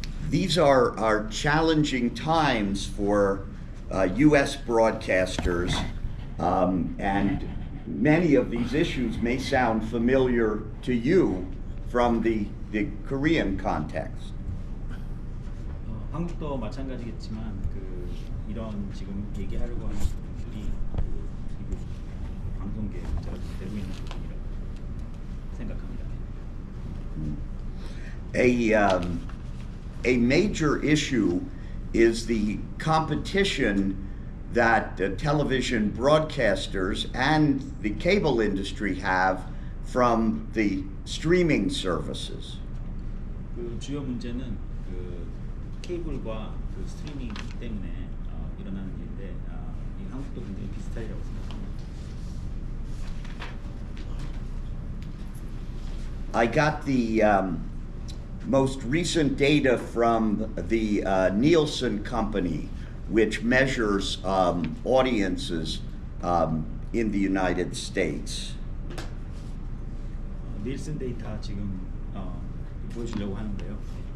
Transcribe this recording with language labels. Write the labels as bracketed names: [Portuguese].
[English] These are challenging times for U.S. broadcasters, and many of these issues may sound familiar to you from the Korean context. [Korean] 한국도 마찬가지겠지만 이런 지금 얘기하려고 하는 부분들이 미국 방송계에 문제가 되고 있는 부분이라고 생각합니다. [English] A major issue is the competition that television broadcasters and the cable industry have from the streaming services. [Korean] 그 주요 문제는 케이블과 스트리밍 때문에 일어나는 일인데 이 한국도 굉장히 비슷하리라고 생각합니다. [English] I got the most recent data from the Nielsen company, which measures audiences in the United States. [Korean] 닐슨 데이터 지금 보여주려고 하는데요.